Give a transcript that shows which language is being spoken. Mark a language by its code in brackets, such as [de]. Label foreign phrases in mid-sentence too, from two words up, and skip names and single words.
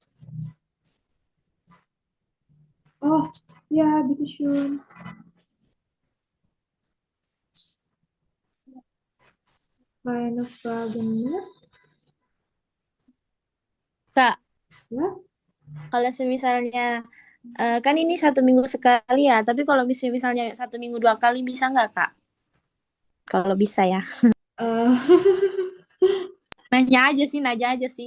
[id] Oh, ya, [de] bitteschön. Keine Fragen mehr? [id] Kak, Ya? kalau semisalnya kan ini 1 minggu sekali ya, tapi kalau misalnya 1 minggu 2 kali bisa nggak Kak? Kalau bisa ya. Eh, Nanya aja sih.